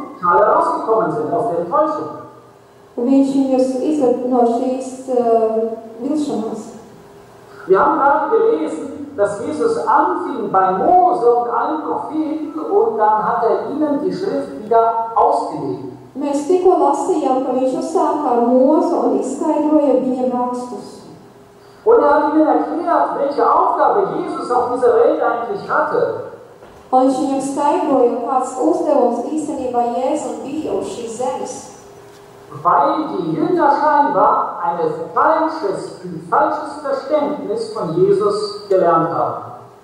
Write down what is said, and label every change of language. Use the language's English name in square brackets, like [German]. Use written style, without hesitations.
[German] alle rausgekommen sind aus der Enttäuschung. [Latvian] Viņš viņus izved no šīs vilšanās. [German] Wir haben gerade gelesen, dass Jesus anfing bei Mose und allen Propheten und dann hat er ihnen die Schrift wieder ausgelegt. [Latvian] Mēs tikko lasījām, ka viņš uzsāka ar Mozu un izskaidroja viņiem rakstus. [German] Und er hat ihnen erklärt, welche Aufgabe Jesus auf dieser Welt eigentlich hatte. [Latvian] Un viņš viņiem skaidroja, kāds uzdevums īstenībā Jēzus bija uz šīs zemes. [German] Weil die Jünger scheinbar ein falsches Verständnis von Jesus gelernt haben.